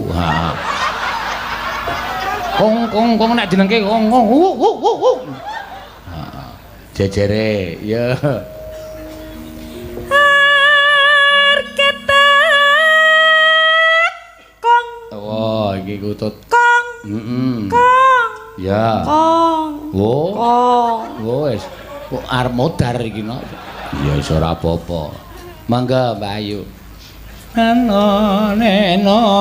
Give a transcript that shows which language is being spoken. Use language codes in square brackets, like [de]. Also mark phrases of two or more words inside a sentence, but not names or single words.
[jv] Ha. Kong nek jenengke kong. Jejere, ya. Oh, iki utut. Kong. Kong. Ya. Kong. Wo. Kong. Wes. Kok arep modar iki no. Ya wis ora apa-apa. Mangga Mbak Ayu. Neno.